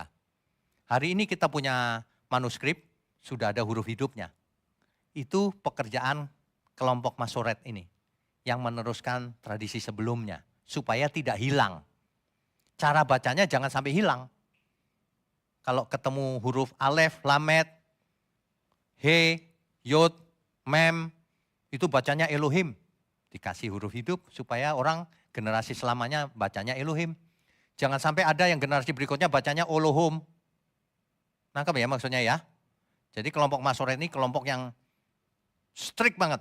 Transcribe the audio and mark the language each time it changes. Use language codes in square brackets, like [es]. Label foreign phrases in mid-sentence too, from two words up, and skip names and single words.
[id] Hari ini kita punya manuskrip, sudah ada huruf hidupnya. Itu pekerjaan kelompok Masoret ini yang meneruskan tradisi sebelumnya supaya tidak hilang. Cara bacanya jangan sampai hilang. Kalau ketemu huruf [he] אלף, למד, הא, יוד, [id] mem, itu bacanya Elohim. Dikasih huruf hidup supaya orang generasi selamanya bacanya Elohim. Jangan sampai ada yang generasi berikutnya bacanya Olohum. Nangkep ya maksudnya ya? Jadi kelompok Masoret ini kelompok yang strict banget.